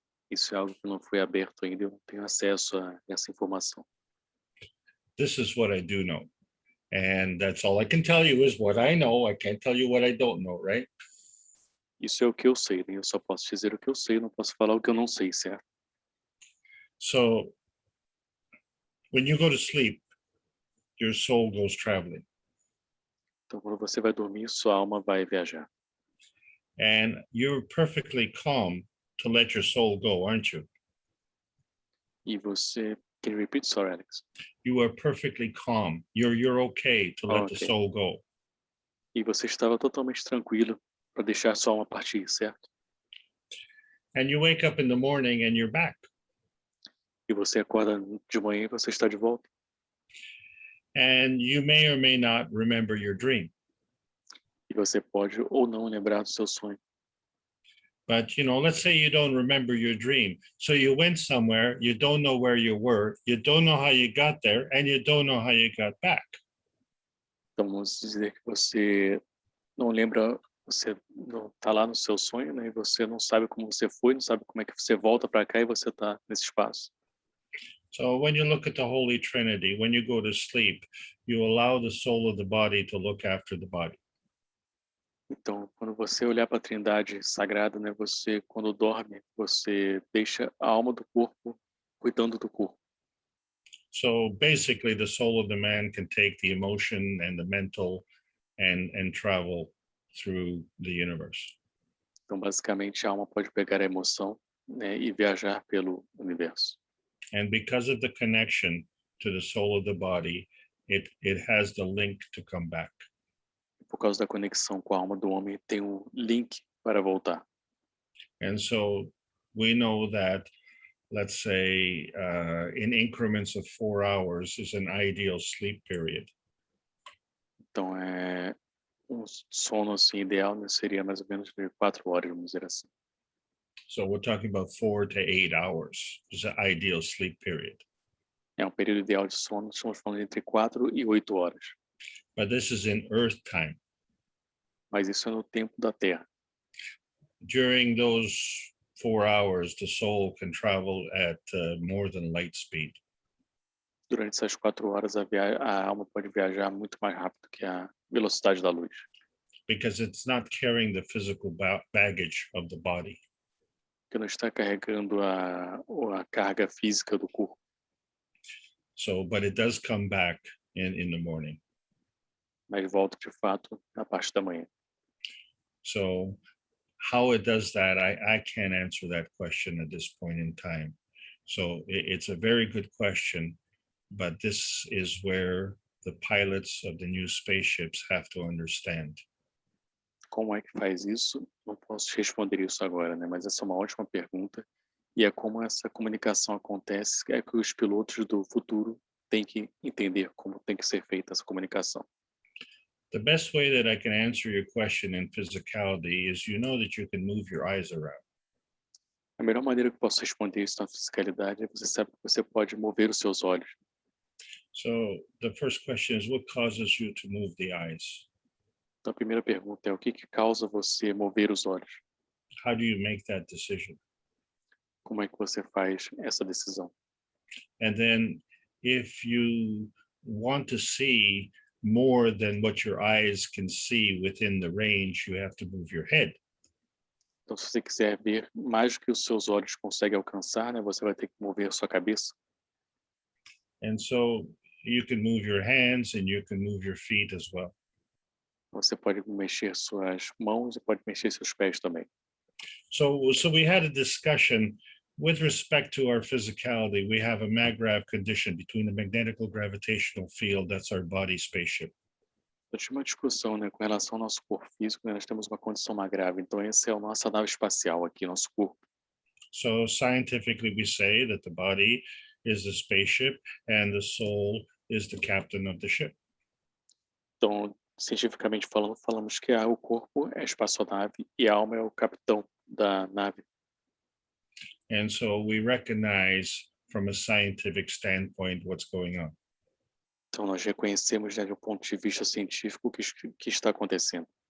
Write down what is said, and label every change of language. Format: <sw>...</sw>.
<pt>Isso é algo que não foi aberto ainda, eu não tenho acesso a essa informação.</pt> <en>This is what I do know. And that's all I can tell you is what I know. I can't tell you what I don't know, right?</en> <pt>Isso é o que eu sei, né? Eu só posso dizer o que eu sei, não posso falar o que eu não sei, certo?</pt> <en>So when you go to sleep, your soul goes traveling.</en> <pt>Então, quando você vai dormir, sua alma vai viajar.</pt> <en>And you're perfectly calm to let your soul go, aren't you?</en> <pt>E você...</pt> <en>Can you repeat? Sorry, Alex. You are perfectly calm. You're okay to let the soul go.</en> <pt>E você estava totalmente tranquilo para deixar sua alma partir, certo?</pt> <en>And you wake up in the morning and you're back.</en> <pt>E você acorda de manhã e você está de volta.</pt> <en>And you may or may not remember your dream.</en> <pt>E você pode ou não lembrar do seu sonho.</pt> <en>But, let's say you don't remember your dream. So you went somewhere, you don't know where you were, you don't know how you got there, and you don't know how you got back.</en> <pt>Então, vamos dizer que você não lembra, você não está lá no seu sonho, né? E você não sabe como você foi, não sabe como é que você volta para cá e você está nesse espaço.</pt> <en>So when you look at the Holy Trinity, when you go to sleep, you allow the soul of the body to look after the body.</en> <pt>Então, quando você olhar para a Trindade Sagrada, né? Você, quando dorme, você deixa a alma do corpo cuidando do corpo.</pt> <en>So basically, the soul of the man can take the emotion and the mental and travel through the universe.</en> <pt>Então, basicamente, a alma pode pegar a emoção, né? E viajar pelo universo.</pt> <en>And because of the connection to the soul of the body, it has the link to come back.</en> <pt>Por causa da conexão com a alma do homem, tem um link para voltar.</pt> <en>And so we know that, let's say, in increments of 4 hours is an ideal sleep period.</en> <pt>Então, um sono assim, ideal, né, seria mais ou menos de 4 horas, vamos dizer assim.</pt> <en>So we're talking about 4 to 8 hours is an ideal sleep period.</en> <pt>É um período ideal de sono, estamos falando entre 4 e 8 horas.</pt> <en>But this is in Earth time.</en> <pt>Mas isso é no tempo da Terra.</pt> <en>During those 4 hours, the soul can travel at more than light speed.</en> <pt>Durante essas 4 horas, a alma pode viajar muito mais rápido que a velocidade da luz.</pt> <en>Because it's not carrying the physical baggage of the body.</en> <pt>Porque não está carregando a carga física do corpo.</pt> <en>So, but it does come back in the morning.</en> <pt>Mas volta de fato na parte da manhã.</pt> <en>So how it does that, I can't answer that question at this point in time. So it's a very good question, but this is where the pilots of the new spaceships have to understand.</en> <pt>Como é que faz isso? Não posso responder isso agora, né? Mas essa é uma ótima pergunta. E é como essa comunicação acontece, é que os pilotos do futuro têm que entender como tem que ser feita essa comunicação.</pt> <en>The best way that I can answer your question in physicality is that you can move your eyes around.</en> <pt>A melhor maneira que eu posso responder isso na fisicalidade é você sabe que você pode mover os seus olhos.</pt> <en>So the first question is, what causes you to move the eyes?</en> <pt>Então a primeira pergunta é o que causa você mover os olhos?</pt> <en>How do you make that decision?</en> <pt>Como é que você faz essa decisão?</pt> <en>And then if you want to see more than what your eyes can see within the range, you have to move your head.</en> <pt>Então, se você quiser ver mais do que os seus olhos conseguem alcançar, né, você vai ter que mover a sua cabeça.</pt> <en>And so you can move your hands and you can move your feet as well.</en> <pt>Você pode mexer suas mãos e pode mexer seus pés também.</pt> <en>So we had a discussion with respect to our physicality. We have a MAGRAV condition between the magnetical gravitational field, that's our body spaceship.</en> <pt>Eu tive uma discussão, né, com relação ao nosso corpo físico, né, nós temos uma condição mais grave. Então, essa é a nossa nave espacial aqui, nosso corpo.</pt> <en>So scientifically, we say that the body is the spaceship and the soul is the captain of the ship.</en> <pt>Então, cientificamente falando, falamos que o corpo é a espaçonave e a alma é o capitão da nave.</pt> <en>And so we recognize from a scientific standpoint what's going on.</en> <pt>Então, nós reconhecemos, né, do ponto de vista científico o que está acontecendo.</pt>